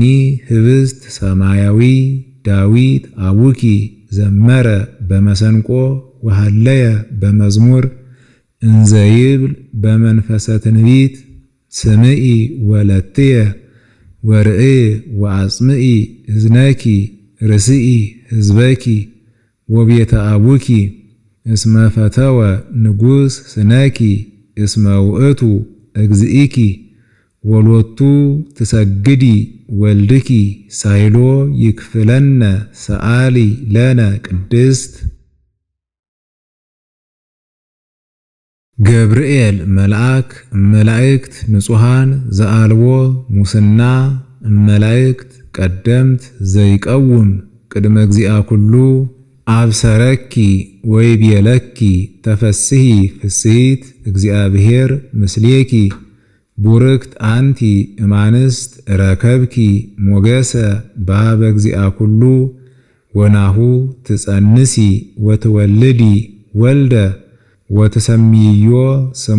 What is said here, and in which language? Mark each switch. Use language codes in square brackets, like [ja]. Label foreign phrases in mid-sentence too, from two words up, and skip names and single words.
[gez] ህብስት ሰማያዊ ዳዊት አቡኪ ዘመረ በመሰንቆ ወሃለየ በመዝሙር እንዘ ይብል በመንፈሰ ትንቢት ስምዒ ወለትየ ወርእይ ወአጽምዒ እዝነኪ ርስኢ ህዝበኪ ወቤተ አቡኪ እስመ ፈተወ ንጉሥ ስነኪ እስመ ውእቱ እግዚእኪ ወሎቱ ትሰግዲ ወልድኪ ሳይሎ ይክፍለነ ሰአሊ ለነ ቅድስት ገብርኤል መልአክ መላእክት ንጹሃን ዘአልቦ ሙስና መላእክት ቀደምት ዘይቀውም ቅድመ እግዚአ ኩሉ አብሰረኪ ወይቤለኪ ተፈስሒ ፍስሕት እግዚአብሔር ምስሌኪ ቡርክት አንቲ እማንስት ረከብኪ ሞገሰ በኀበ እግዚአ ኩሉ ወናሁ ትጸንሲ ወትወልዲ ወልደ ወትሰምይዮ ስሞ